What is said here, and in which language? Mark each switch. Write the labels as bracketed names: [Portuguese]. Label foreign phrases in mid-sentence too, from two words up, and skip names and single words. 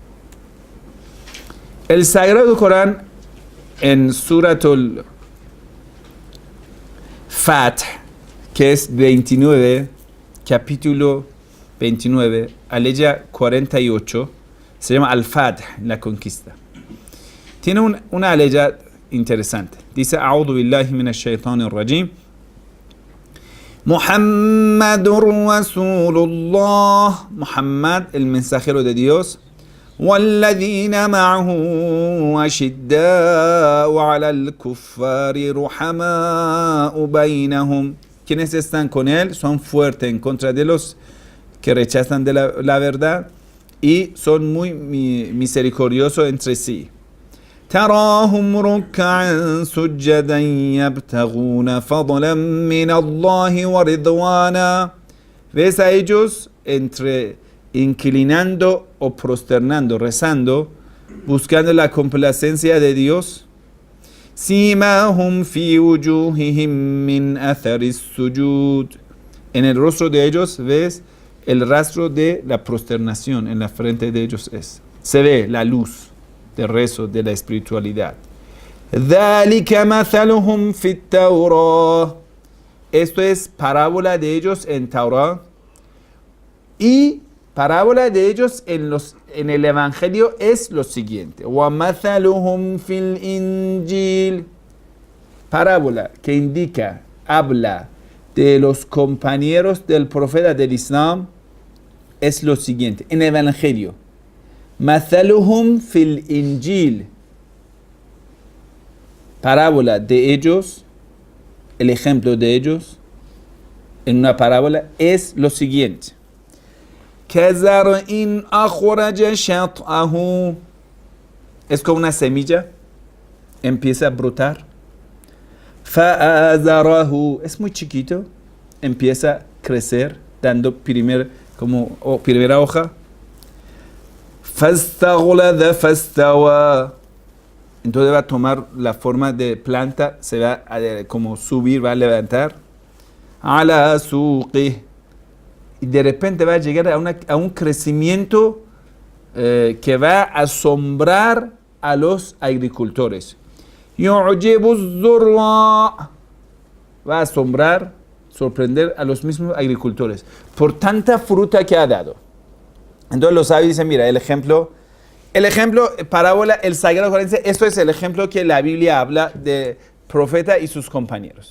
[Spanish] El Sagrado Corán en Suratul Fath, que es 29, capítulo 29, aleya 48, se llama Al-Fath, la conquista. Tiene una aleya interesante. Dice: [Arabic] أعوذ بالله من الشيطان الرجيم. محمد رسول الله. [Spanish] Muhammad, el mensajero de Dios. [Arabic] والذين معه أشداء على الكفار رحماء بينهم. [Spanish] Quienes están con él son fuertes en contra de los que rechazan de la verdad y son muy misericordiosos entre sí. [Arabic] تراهم ركعا سجدا يبتغون فضلا من الله ورضوانا. [Spanish] Ves a ellos inclinando o prosternando, rezando, buscando la complacencia de Dios. [Arabic] سيماهم في وجوههم من أثر السجود. [Spanish] En el rostro de ellos ves el rastro de la prosternación, en la frente de ellos se ve la luz del rezo, de la espiritualidad. [Arabic] ذلك مثلهم في التوراة. [Spanish] Esto es parábola de ellos en Torah y parábola de ellos en el Evangelio es lo siguiente. [Arabic] وَمَثَلُهُمْ فِي الْإِنْجِيلِ. [Spanish] Parábola que indica, habla de los compañeros del profeta del Islam es lo siguiente. En el Evangelio, [Arabic] مَثَلُهُمْ فِي الْإِنْجِيلِ. [Spanish] Parábola de ellos, el ejemplo de ellos en una parábola es lo siguiente. [Arabic] كَزَرْعٍ أَخْرَجَ شَطْأَهُ. [Spanish] Es como una semilla, empieza a brotar. [Arabic] فَآزَرَهُ. [Spanish] Es muy chiquito, empieza a crecer, dando primera hoja. [Arabic] فَاسْتَغْلَظَ فَاسْتَوَى. [Spanish] Entonces va a tomar la forma de planta, se va a como subir, va a levantar. [Arabic] عَلَى سُوقِهِ. [Spanish] Y de repente va a llegar a un crecimiento que va a asombrar a los agricultores. [Arabic] يُعْجِبُ الزُّرَّاعَ. [Spanish] Va a asombrar sorprender a los mismos agricultores por tanta fruta que ha dado. Entonces los sabios dicen, mira, el ejemplo, parábola, el Sagrado Corán dice, esto es el ejemplo que la Biblia habla de profeta y sus compañeros.